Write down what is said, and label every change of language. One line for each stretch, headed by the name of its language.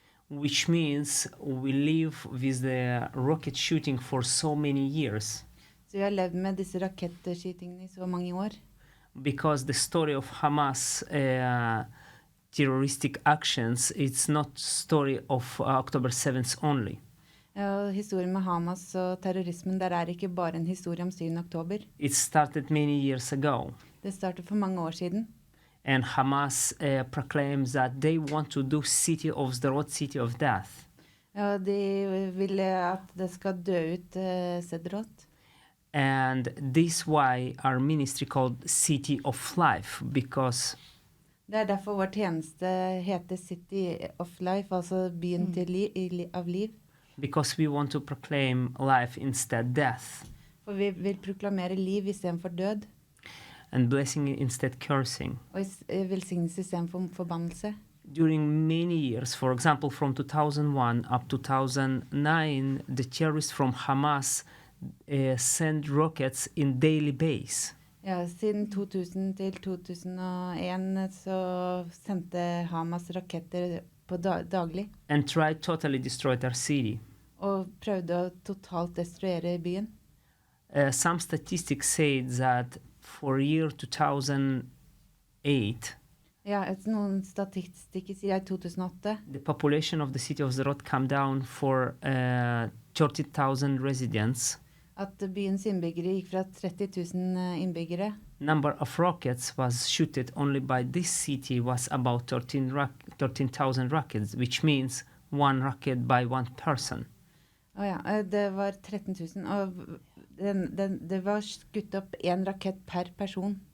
English: Which means we live with the rocket shooting for so many years.
Norwegian: Så vi har levd med disse rakettskytingene I så mange år.
English: Because the story of Hamas terroristic actions, it's not story of October 7th only.
Norwegian: Ja, historien med Hamas og terrorismen, der ikke bare en historie om 7. oktober.
English: It started many years ago.
Norwegian: Det startet for mange år siden.
English: And Hamas proclaims that they want to do city of Sderot, city of death.
Norwegian: Ja, de ville at det skal dø ut Sederot.
English: And this why our ministry called City of Life, because
Norwegian: Det derfor vår tjeneste heter City of Life, altså byen til av liv.
English: because we want to proclaim life instead death,
Norwegian: For vi vil proklamere liv I stedet for død,
English: and blessing instead cursing.
Norwegian: og velsignelse I stedet for forbannelse.
English: During many years, for example, from 2001 up to 2009, the terrorists from Hamas sent rockets in daily base.
Norwegian: Ja, siden 2000 til 2001 så sendte Hamas raketter på daglig,
English: And tried totally destroy their city.
Norwegian: og prøvde å totalt destruere byen.
English: Some statistics say that for year 2008,
Norwegian: Ja, noen statistikker sier I 2008,
English: the population of the city of Sderot came down for 30,000 residents.
Norwegian: at byens innbyggere gikk fra 30 000 innbyggere.
English: Number of rockets was shooted only by this city was about 13,000 rockets, which means one rocket by one person.
Norwegian: Ja, det var 13 000, og det var skutt opp en rakett per person.